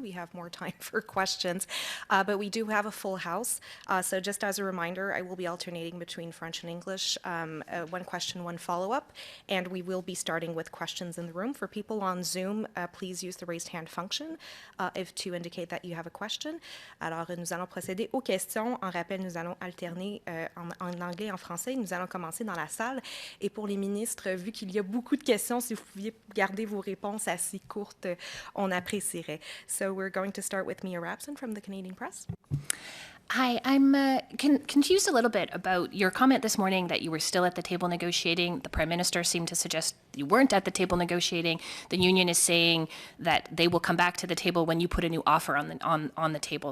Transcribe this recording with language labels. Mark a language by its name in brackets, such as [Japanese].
[English] We have more time for questions, but we do have a full house. So just as a reminder, I will be alternating between French and English, 1 question, 1 follow-up, and we will be starting with questions in the room. For people on Zoom, please use the raised hand function to indicate that you have a question. [French] Alors, nous allons procéder aux questions. En rappel, nous allons alterner en anglais et en français. Nous allons commencer dans la salle. Et pour les ministres, vu qu'il y a beaucoup de questions. Si vous pouviez garder vos réponses assez courtes, on apprécierait. [English] So we're going to start with Mia Rapson from the Canadian Press. Hi, I'm confused a little bit about your comment this morning that you were still at the table negotiating. The Prime Minister seemed to suggest you weren't at the table negotiating. The union is saying that they will come back to the table when you put a new offer on the table.